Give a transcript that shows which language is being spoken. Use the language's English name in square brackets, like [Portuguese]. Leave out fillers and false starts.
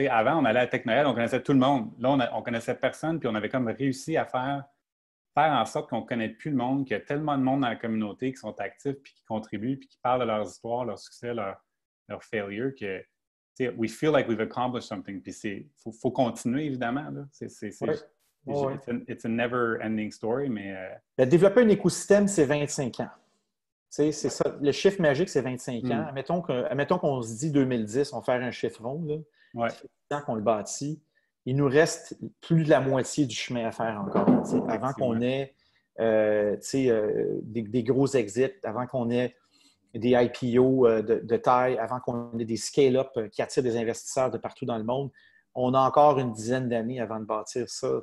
[French] Avant, on allait à Tech Noël, on connaissait tout le monde. Là, on ne connaissait personne, puis on avait comme réussi à faire en sorte qu'on ne connaît plus le monde, qu'il y a tellement de monde dans la communauté qui sont actifs, puis qui contribuent, puis qui parlent de leurs histoires, leurs succès, leurs failures, que [English] we feel like we've accomplished something. [French] Puis il faut continuer, évidemment. Là. [English] It's a never-ending story, [French] mais... Développer un écosystème, c'est 25 ans. C'est ça. Le chiffre magique, c'est 25 ans. Admettons qu'on se dit 2010, on va faire un chiffre rond. Là. Ça fait 10 ans qu'on le bâtit. Il nous reste plus de la moitié du chemin à faire encore. Avant qu'on ait des gros exits, avant qu'on ait des IPO de taille, avant qu'on ait des scale-up qui attirent des investisseurs de partout dans le monde, on a encore une dizaine d'années avant de bâtir ça.